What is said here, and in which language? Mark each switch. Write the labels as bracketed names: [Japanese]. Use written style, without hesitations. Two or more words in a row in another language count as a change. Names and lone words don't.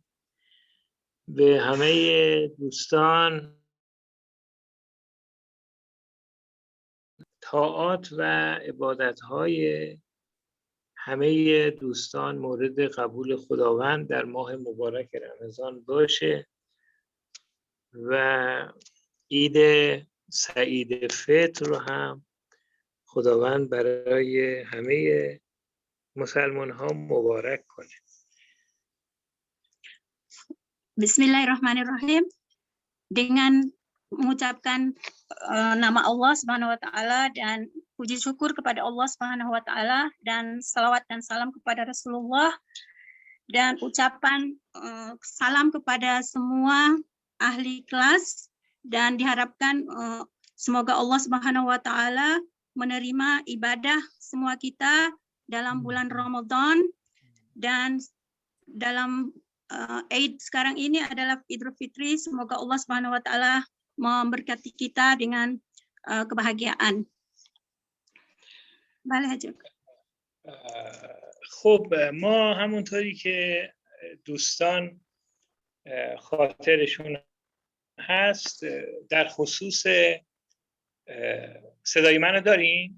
[Persian] به همه دوستان طاعات و عبادت‌های همه دوستان مورد قبول خداوند در ماه مبارک رمضان باشه و عید سعید فطر رو هم خداوند برای همه مسلمان ها مبارک کنه. [Arabic] بسم الله الرحمن الرحيم. [Indonesian] Dengan mengucapkan nama Allah [Arabic] سبحانه وتعالى [Indonesian] dan puji syukur kepada Allah [Arabic] سبحانه وتعالى [Indonesian] dan salawat dan salam kepada Rasulullah dan ucapan salam kepada semua ahli kelas dan diharapkan semoga [Arabic] الله سبحانه وتعالى [Indonesian] menerima ibadah semua kita dalam bulan Ramadan dan dalam Eid sekarang ini adalah Idul Fitri. Semoga [Arabic] الله سبحانه وتعالى [Indonesian] memberkati kita dengan kebahagiaan. [Persian] بله حاجی. خب ما همونطوری که دوستان خاطرشون هست در خصوص صدای منو دارین؟